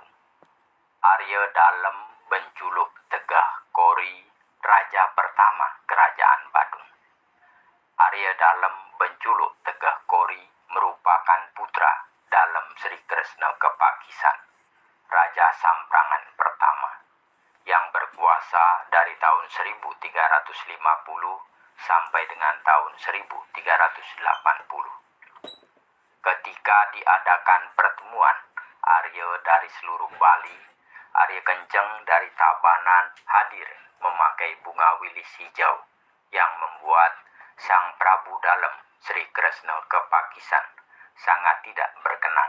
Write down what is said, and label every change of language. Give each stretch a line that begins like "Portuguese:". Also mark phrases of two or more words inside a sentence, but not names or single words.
Indonesian: Arya Dalem benculuk Tegah Kori, raja pertama Kerajaan Badung. Arya Dalem benculuk Tegah Kori merupakan putra Dalem Sri Kresna Kepakisan, Raja Samprangan pertama, yang berkuasa dari tahun 1350 sampai dengan tahun 1380. Ketika diadakan pertemuan Arya dari seluruh Bali, Arya Kenceng dari Tabanan hadir memakai bunga wilis hijau yang membuat Sang Prabu Dalem Sri Kresna Kepakisan sangat tidak berkenan.